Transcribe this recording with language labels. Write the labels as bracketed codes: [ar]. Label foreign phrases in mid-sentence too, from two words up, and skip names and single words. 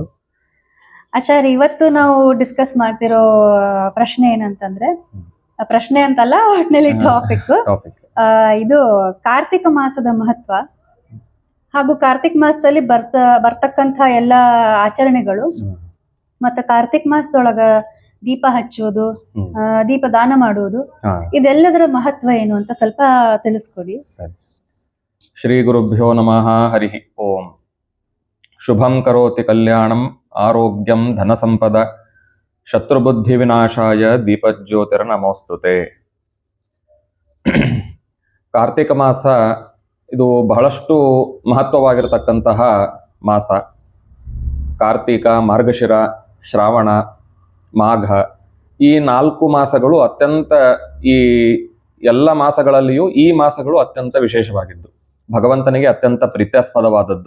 [kn] ಆಚಾರ್ಯ, ಇವತ್ತು ನಾವು ಡಿಸ್ಕಸ್ ಮಾಡ್ತಿರೋ ಪ್ರಶ್ನೆ ಏನಂತಂದ್ರೆ, ಪ್ರಶ್ನೆ ಅಂತಲ್ಲ, ಒಟ್ಟಿನಲ್ಲಿ ಟಾಪಿಕ್ ಇದು ಕಾರ್ತಿಕ ಮಾಸದ ಮಹತ್ವ ಹಾಗೂ ಕಾರ್ತಿಕ ಮಾಸದಲ್ಲಿ ಬರ್ತಕ್ಕಂಥ ಎಲ್ಲ ಆಚರಣೆಗಳು ಮತ್ತೆ ಕಾರ್ತಿಕ ಮಾಸದೊಳಗ ದೀಪ ಹಚ್ಚುವುದು, ದೀಪ ದಾನ ಮಾಡುವುದು, ಇದೆಲ್ಲದರ ಮಹತ್ವ ಏನು ಅಂತ ಸ್ವಲ್ಪ ತಿಳಿಸ್ಕೊಡಿ. [sa] ಶ್ರೀ ಗುರುಭ್ಯೋ ನಮಃ. ಹರಿ ಓಂ. ಶುಭಂ ಕರೋತಿ ಕಲ್ಯಾಣಂ ಆರೋಗ್ಯಂ ಧನ ಸಂಪದ ಶತ್ರುಬುದ್ಧಿ ವಿನಾಶಾಯ ದೀಪಜ್ಯೋತಿರ್ ನಮೋಸ್ತುತೆ. [kn] ಕಾರ್ತಿಕ ಮಾಸ ಇದು ಬಹಳಷ್ಟು ಮಹತ್ವವಾಗಿರತಕ್ಕಂತಹ ಮಾಸ. ಕಾರ್ತಿಕ, ಮಾರ್ಗಶಿರ, ಶ್ರಾವಣ, ಮಾಘ ಈ 4 ಮಾಸಗಳು ಅತ್ಯಂತ, ಈ ಎಲ್ಲ ಮಾಸಗಳಲ್ಲಿಯೂ ಈ ಮಾಸಗಳು ಅತ್ಯಂತ ವಿಶೇಷವಾಗಿದ್ದು, ಭಗವಂತನಿಗೆ ಅತ್ಯಂತ ಪ್ರೀತ್ಯಾಸ್ಪದವಾದದ್ದು.